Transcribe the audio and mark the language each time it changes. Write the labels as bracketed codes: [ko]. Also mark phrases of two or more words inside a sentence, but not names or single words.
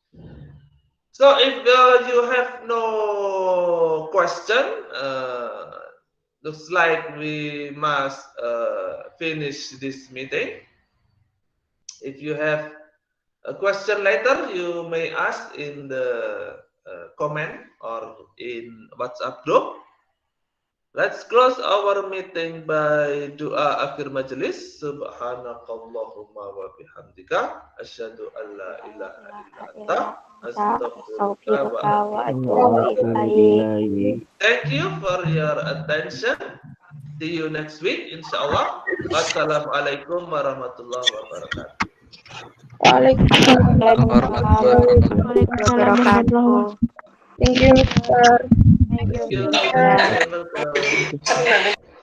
[en] So if you have no question, looks like we must finish this meeting. If you have a question later, you may ask in the comment or in WhatsApp group. Let's close our meeting by [id] doa akhir majelis. [ar] سبحانك اللهم وبحمدك أشهد أن لا إله إلا أنت أستغفرك وأتوب إليك. [en] Thank you for your attention. See you next week, insyaallah. [ar] والسلام عليكم ورحمة الله وبركاته. وعليكم السلام ورحمة الله وبركاته. [en] Thank you, Mr. Thank you.